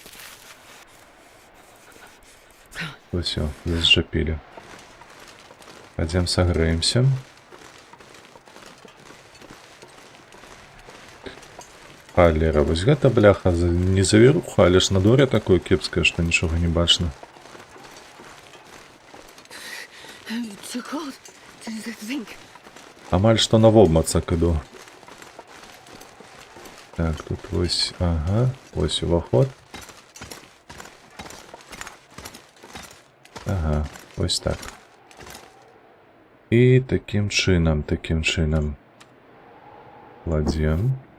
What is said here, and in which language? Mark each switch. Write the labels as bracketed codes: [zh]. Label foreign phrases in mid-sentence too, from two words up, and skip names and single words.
[be] Усё, зачапілі. [ru] Пойдем согреемся. [be] Халера, вось гэта бляха не завіруха, але ж на дворе такое кепскае, што нічога не бачна. [en] Too cold to think. [be] Амаль што на вобмацак іду. Так, тут вось, ага, вось уваход. Ага, вось так. І таким чынам. Кладзем.